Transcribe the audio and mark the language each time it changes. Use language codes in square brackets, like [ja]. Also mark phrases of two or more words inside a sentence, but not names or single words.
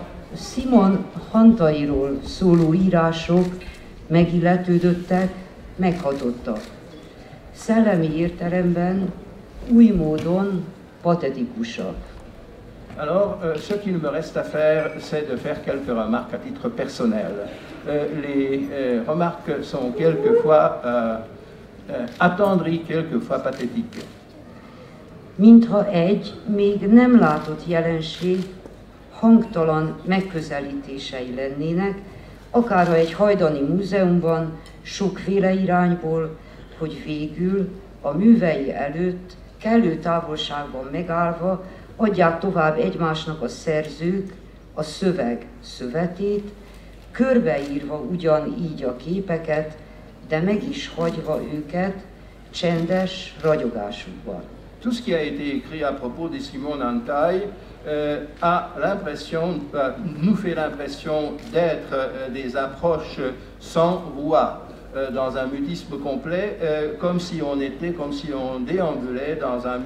[hu] Simon Hantairól szóló írások megilletődöttek, meghatottak. Szellemi értelemben új módon patetikusak. [fr] Alors, ce qu'il me reste à faire, c'est de faire quelques remarques à titre personnel. Les remarques sont quelquefois attendries, quelquefois pathétiques. [hu] Mintha egy még nem látott jelenség hangtalan megközelítései lennének, akár egy hajdani múzeumban sokféle irányból, hogy végül a művei előtt kellő távolságban megállva adják tovább egymásnak a szerzők a szöveg szövetét, körbeírva ugyanígy a képeket, de meg is hagyva őket csendes ragyogásukban. [fr] Tout ce qui a été écrit à propos de Simon Hantai nous fait l'impression d'être des approches sans voix, dans un mutisme complet, comme si on déambulait dans un